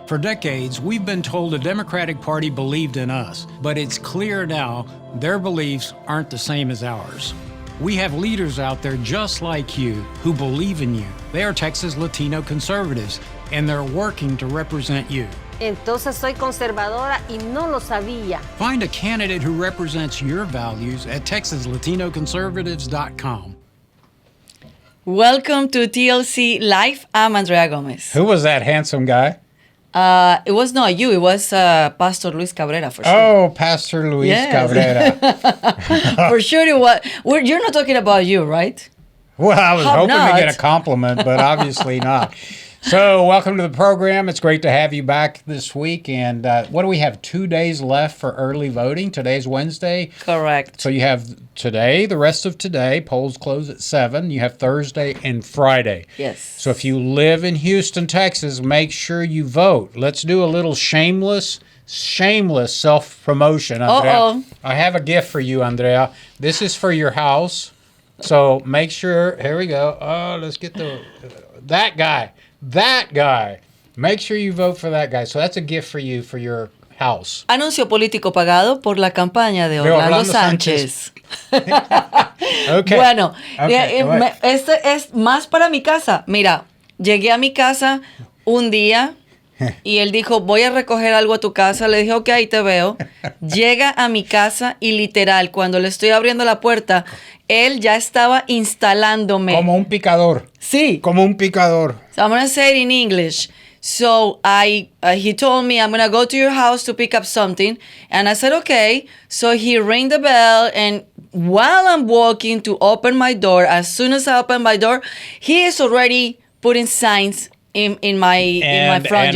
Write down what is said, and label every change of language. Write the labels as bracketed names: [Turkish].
[English] For decades, we've been told the Democratic Party believed in us, but it's clear now their beliefs aren't the same as ours. We have leaders out there just like you who believe in you. They are Texas Latino Conservatives, and they're working to represent you. [Spanish] Entonces soy conservadora y no lo sabía. [English] Find a candidate who represents your values at TexasLatinoConservatives.com. Welcome to TLC Live. I'm Andrea Gomez. Who was that handsome guy? It was not you. It was Pastor Luis Cabrera, for sure. Oh, Pastor Luis Cabrera. For sure it was. You're not talking about you, right? Well, I was Hope hoping not. to get a compliment, but obviously not. So, welcome to the program. It's great to have you back this week. And what do we have? 2 days left for early voting. Today's Wednesday. Correct. So you have today, the rest of today. Polls close at 7. You have Thursday and Friday. Yes. So if you live in Houston, Texas, make sure you vote. Let's do a little shameless self-promotion, Andrea. Uh-oh. I have a gift for you, Andrea. This is for your house. So make sure, here we go. Oh, let's get that guy. Make sure you vote for that guy. So that's a gift for you for your house. [Spanish] Anuncio político pagado por la campaña de Orlando Sánchez. [English] Okay. [Spanish] Bueno, [English] Okay, [Spanish] este es más para mi casa. Mira, llegué a mi casa un día y él dijo, voy a recoger algo a tu casa. Le dije, ok, ahí te veo. Llega a mi casa y literal, cuando le estoy abriendo la puerta, él ya estaba instalándome. Como un picador. Sí. Como un picador. [English] So I'm going to say it in English. So he told me, I'm going to go to your house to pick up something. And I said, okay. So he rang the bell. And while I'm walking to open my door, as soon as I open my door, he is already putting signs in my front yard.